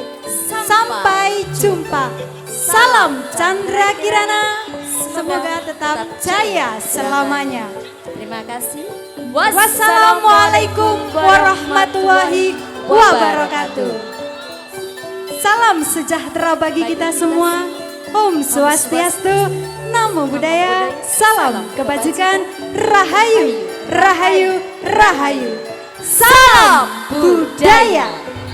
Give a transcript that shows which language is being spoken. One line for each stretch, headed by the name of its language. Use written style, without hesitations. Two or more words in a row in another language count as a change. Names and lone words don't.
Indonesian: sampai jumpa. Salam Candrakirana. Semoga tetap jaya selamanya. Terima kasih.
Arabic: والسلام عليكم ورحمة الله وبركاته.
Indonesian: Salam sejahtera bagi kita semua.
Sanskrit: Om Swastiastu,
Pali: Namo Buddhaya,
Indonesian: salam kebajikan, Rahayu, Rahayu, Rahayu. Salam budaya.